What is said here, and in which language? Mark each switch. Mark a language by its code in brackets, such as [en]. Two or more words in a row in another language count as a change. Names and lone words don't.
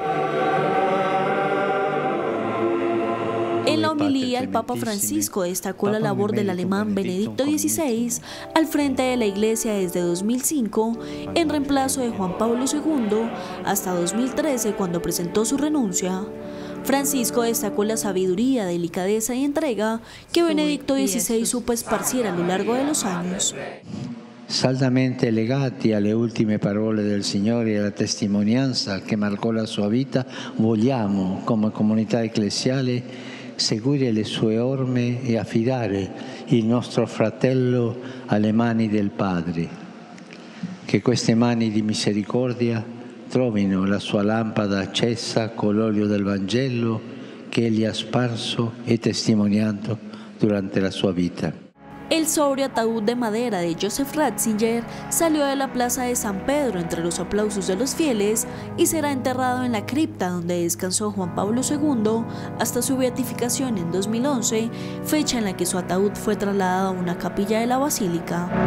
[es] En la homilía, el Papa Francisco destacó la labor del alemán Benedicto XVI al frente de la Iglesia desde 2005, en reemplazo de Juan Pablo II, hasta 2013, cuando presentó su renuncia. Francisco destacó la sabiduría, delicadeza y entrega que Benedicto XVI supo esparcir a lo largo de los años. [it] Saldamente legati alle ultime parole del Signore e alla testimonianza che marcò la sua vita, vogliamo, come comunità ecclesiale, seguire le sue orme e affidare il nostro fratello alle mani del Padre. Che queste mani di misericordia trovino la sua lampada accesa con l'olio del Vangelo che egli ha sparso e testimoniato durante la sua vita. [es] El sobrio ataúd de madera de Joseph Ratzinger salió de la plaza de San Pedro entre los aplausos de los fieles y será enterrado en la cripta donde descansó Juan Pablo II hasta su beatificación en 2011, fecha en la que su ataúd fue trasladado a una capilla de la basílica.